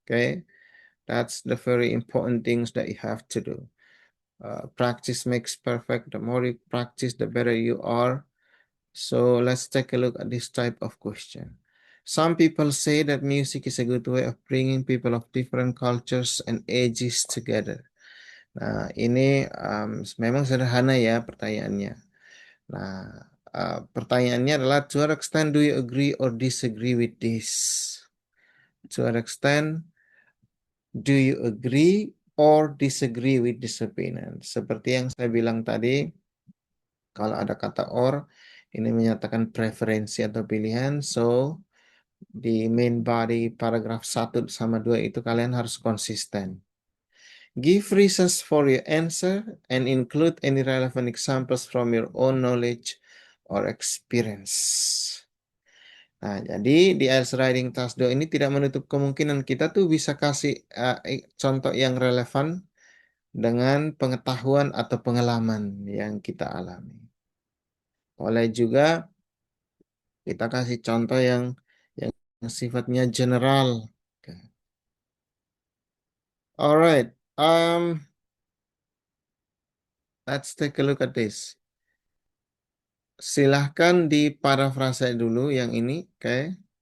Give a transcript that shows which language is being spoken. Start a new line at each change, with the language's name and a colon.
English: Okay, that's the very important things that you have to do. Practice makes perfect. The more you practice, the better you are. So let's take a look at this type of question. Some people say that music is a good way of bringing people of different cultures and ages together.
Indonesian: Nah, ini memang sederhana ya pertanyaannya. Nah, pertanyaannya adalah,
English: to what extent do you agree or disagree with this? To what extent do you agree or disagree with this opinion?
Indonesian: Seperti yang saya bilang tadi, kalau ada kata or, ini menyatakan preferensi atau pilihan. So, di main body paragraf 1 sama 2 itu kalian harus konsisten.
English: Give reasons for your answer and include any relevant examples from your own knowledge or experience.
Indonesian: Nah, jadi di IELTS Writing Task 2 ini tidak menutup kemungkinan kita tuh bisa kasih contoh yang relevan dengan pengetahuan atau pengalaman yang kita alami. Boleh juga kita kasih contoh yang sifatnya general.
English: Okay. Alright, let's take a look at this.
Indonesian: Silahkan di parafrase dulu yang ini, oke?